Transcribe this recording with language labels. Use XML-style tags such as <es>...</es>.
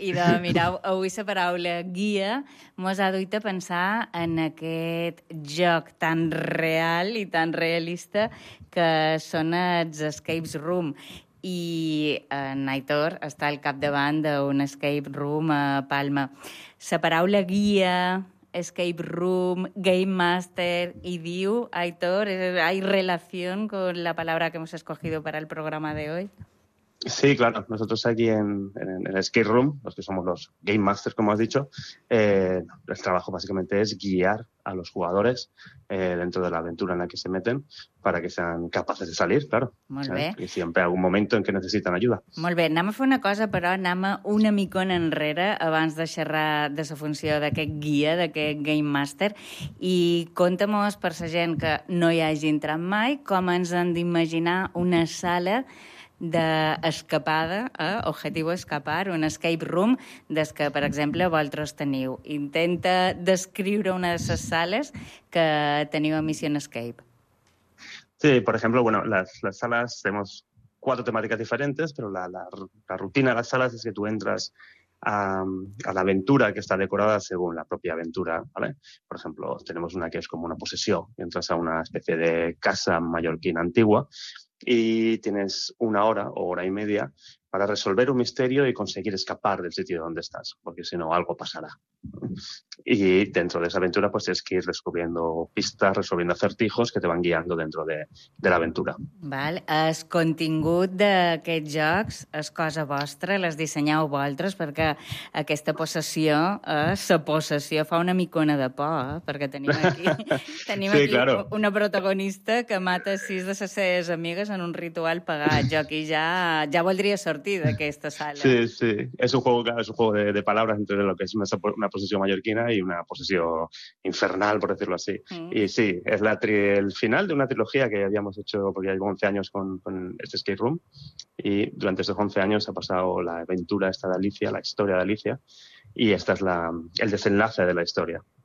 <ca>I de mirar avui la paraula guia mos ha duit a pensar en aquest joc tan real i tan realista que són els escape room. I en Aitor està al capdavant d'un escape room a Palma. La paraula guia,</ca> <es>escape room, game master y view, Aitor, ¿hay relación con la palabra que hemos escogido para el programa de hoy? Sí, claro. Nosotros aquí en el escape room, los que somos los game masters, como has dicho, el trabajo básicamente es guiar a los jugadores dentro de la aventura en la que se meten para que sean capaces de salir, claro.</es> <ca>Molt bé.</ca> <es>Y siempre algún momento en que necesitan ayuda.</es> <ca>Molt bé. Anem a fer una cosa, però anem una micona enrere abans de xerrar de la funció d'aquest guia, d'aquest game master. I conta-mos, per la gent que no hi hagi entrat mai, com ens han d'imaginar una sala d'escapada,</ca> <es>objetivo escapar,</es> <ca>un escape room des que, per exemple, vosaltres teniu. Intenta descriure una de les sales que teniu a Mission Escape.</ca> <es>Sí, por ejemplo, bueno, las salas, tenemos cuatro temáticas diferentes, pero la rutina de las salas es que tú entras a la aventura que está decorada según la propia aventura, ¿vale? Por ejemplo, tenemos una que es como una posesión, entras a una especie de casa mallorquina antigua y tienes una hora o hora y media para resolver un misterio y conseguir escapar del sitio donde estás, porque si no, algo pasará. Y dentro de esa aventura, pues tienes que ir descubriendo pistas, resolviendo acertijos que te van guiando dentro de la aventura.</es> <ca>Val. El contingut d'aquests jocs és cosa vostra, les dissenyeu vosaltres, perquè aquesta possessió, la possessió fa una micona de por, perquè tenim aquí</ca> <es>sí, claro,</es> <ca>una protagonista que mata sis de les seves amigues en un ritual pagat. Jo aquí ja voldria ser sortir d'aquesta sala.</ca> <es>Sí, sí. És un juego, claro, es un juego de palabras entre lo que es una posesión mallorquina y una posesión infernal, por decirlo así. Mm. Y sí, es el final de una trilogía que habíamos hecho porque ya llevo 11 años con este escape room y durante esos 11 años ha pasado la aventura esta de Alicia, la historia de Alicia, y esta es el desenlace de la historia.</es>